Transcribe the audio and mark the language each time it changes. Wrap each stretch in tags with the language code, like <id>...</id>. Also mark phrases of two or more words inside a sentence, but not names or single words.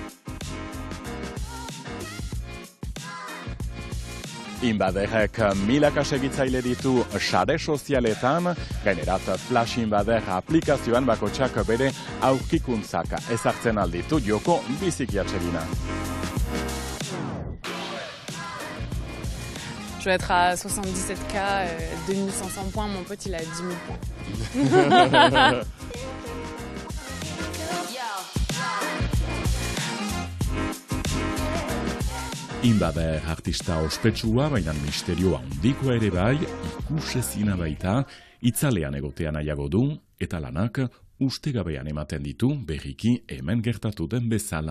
<eu>Inbaderrek milaka segitzaile ditu sare sozialetan, gainerat Flash Inbader aplikazioan bakotxak bere aurkikuntzak ezartzen alditu joko biziki atsegina.</eu> <fr>Je vais être à 77K, 2500 points, mon pote il a 10 000 points.</fr> <eu>Inbader artista ospetsua, baina misterioa handikoa ere bai, ikusezina baita, itzalean egotea nahiago du, eta lanak ustegabean ematen ditu berriki hemen gertatu den bezala.</eu>